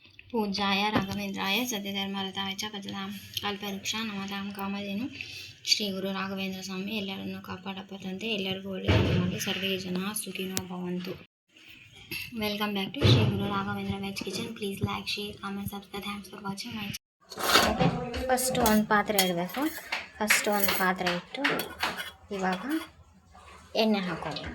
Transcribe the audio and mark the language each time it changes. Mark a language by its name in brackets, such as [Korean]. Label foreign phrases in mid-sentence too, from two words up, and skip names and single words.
[Sanskrit] पूज्याय राघवेंद्राय सत्यधर्मरताय च भजतां कल्पवृक्षा नमतां कामधेनु [Kannada] ಶ್ರೀ ಗುರು ರಾಘವೇಂದ್ರ ಸ್ವಾಮಿ ಎಲ್ಲರನ್ನು ಕಾಪಾಡಪತ್ತಂತೆ ಎಲ್ಲರಿಗೂ ಒಳ್ಳೆಯದು ಮಾಡಿ [Sanskrit] ಸರ್ವೇ ಜನ ಸುಖಿನೋ ಭವಂತು. [English] Welcome back to Sri Guru Raghavendra Veg Kitchen. Please like, share, comment, subscribe. Thanks for watching my channel. [Kannada] ಫಸ್ಟ್ ಒಂದು ಪಾತ್ರೆ ಇಡಬೇಕು. ಫಸ್ಟ್ ಒಂದು ಪಾತ್ರೆ ಇಟ್ಟು ಇವಾಗ ಎಣ್ಣೆ ಹಾಕೋಬೇಕು.